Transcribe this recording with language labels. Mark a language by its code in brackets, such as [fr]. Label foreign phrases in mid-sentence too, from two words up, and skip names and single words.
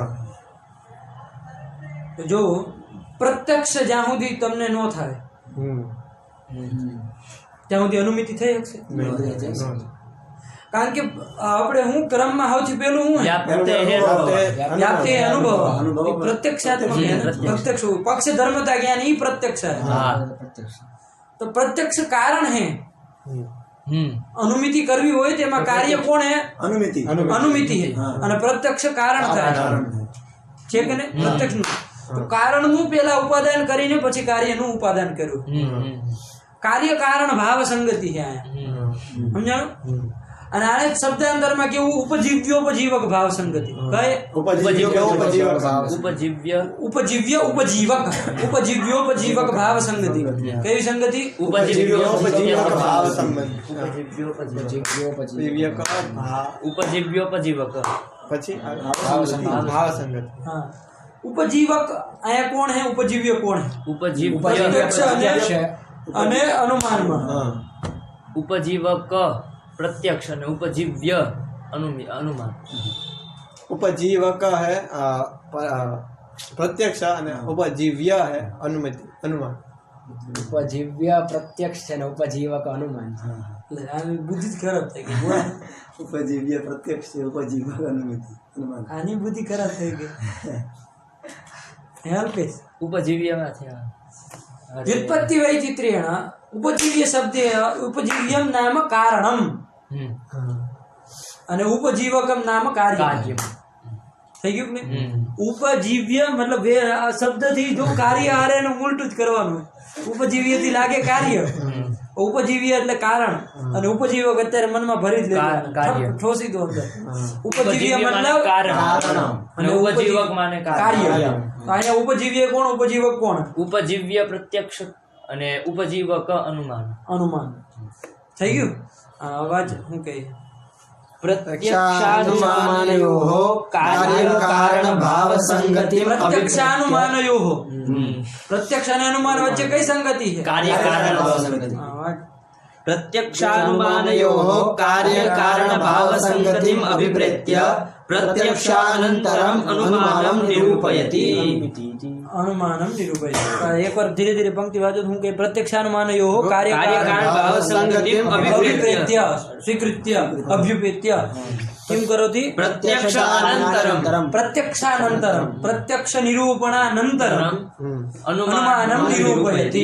[gu] તો જો પ્રત્યક્ષ જ્યાં સુધી તમને ન થાય ત્યાં સુધી અનુમિતિ થઈ શકશે કારણ કે આપણે હું ક્રમમાં સૌથી પહેલું હું વ્યાપ્તિ અનુભવ પ્રત્યક્ષાત્મક પ્રત્યક્ષ પક્ષ ધર્મતા જ્ઞાન ઈ પ્રત્યક્ષ તો પ્રત્યક્ષ કારણ હે અનુમિતિ કરવી હોય તેમા કાર્ય કોણ હે અનુમિતિ હે અને પ્રત્યક્ષ કારણ થાય છે કે ને પ્રત્યક્ષ નું તો કારણ નું પહેલા ઉપાદાન કરીને પછી કાર્ય નું ઉપાદાન કર્યું કાર્ય કારણ ભાવ સંગતિ છે આયા સમજાણો અને આ એક શબ્દાંતર માં કેવું ઉપજીવ્યોપજીવક ભાવ સંગતિ કઈ ઉપજીવ્યોપજીવક ભાવ સંગતિ કઈ સંગતિ [sa] उपजीव्योपजीवक [gu] પછી ભાવ સંગત [hi] हाँ उपजीवक आया कौन है उपजीव्य कौन है प्रत्यक्ष અને अनुमान उपजीवक प्रत्यक्ष અને उपजीव्य अनुमान उपजीवक है प्रत्यक्ष અને उपजीव्य है अनुमति अनुमान [gu] उपजीव्य प्रत्यक्ष છે ને ઉપજીવક અનુમાન [hi] बुद्धि खराब [gu] થઈ ગઈ [sa] उपजीव्य प्रत्यक्ष उपजीवक अनुमान [gu] આની બુદ્ધિ ખરાબ થઈ ગઈ હેલ્પેસ उपजीव्य માં છે [sa] व्युत्पत्ति वैचित्र्येण उपजीव्य शब्दे उपजीव्यं नाम कारणम् અને उपजीवकम नाम कार्य [gu] કાર્ય થઈ ગયું કે નહીં? ઉપજીવ્ય મતલબ આ શબ્દથી જો કાર્ય હારે એનું ઉલટું જ કરવાનું હોય. ઉપજીવ્યથી લાગે કાર્ય, ઉપજીવ્ય એટલે કારણ, અને ઉપજીવક અત્યારે મનમાં ભરી જ કાર્ય. લે, ઠોસી દો અંદર. ઉપજીવ્ય ઉપજીવ્ય માને મતલબ કારણ અને ઉપજીવક માને કાર્ય. કાર્ય. તો અહીંયા ઉપજીવ્ય કોણ, ઉપજીવક કોણ? ઉપજીવ્ય પ્રત્યક્ષ અને ઉપજીવક અનુમાન. અનુમાન. થઈ ગયું? અવાજ હું કહી [sa] प्रत्यक्षानुमानयोः कार्यकारणभावसङ्गतिम् [gu] પ્રત્યક્ષાનુમાનયોઃ. પ્રત્યક્ષ અને અનુમાન વચ્ચે કઈ સંગતિ છે? કાર્યકારણ અવાજ. [sa] प्रत्यक्षानुमानयोः कार्यकारणभावसङ्गतिम् अभिप्रेत्य प्रत्यक्षानन्तरम् अनुमानं निरूपयति. अनुमानम निरूपयति. [gu] એકવાર ધીરે ધીરે પંક્તિ વાંચો. હું કે પ્રત્યક્ષાનુમાનયોઃ [sa] કાર્યકાरणभावसङ्गतिम् अभिप्रेत्य स्वीकृत्य अभ्युपेत्य किम करोति? प्रत्यक्षानन्तरम् प्रत्यक्षानंतरम प्रत्यक्ष निरूपणानंतरम अनुमानम निरूपयति.